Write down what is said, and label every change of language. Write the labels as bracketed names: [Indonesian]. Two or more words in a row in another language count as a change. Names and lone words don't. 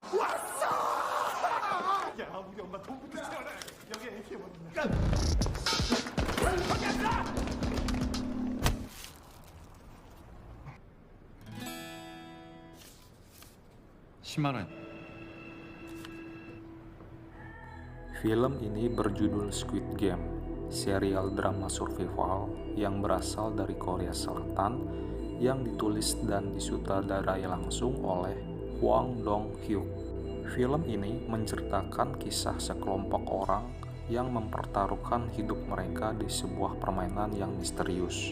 [Korean] 왔어! 야, 우리 엄마 돈부터 채워라. 여기 ATM 어딨냐? 거기였어! 10만 원. [Indonesian] Film ini berjudul Squid Game, serial drama survival yang berasal dari Korea Selatan yang ditulis dan disutradarai langsung oleh Hwang Dong-hyuk. Film ini menceritakan kisah sekelompok orang yang mempertaruhkan hidup mereka di sebuah permainan yang misterius.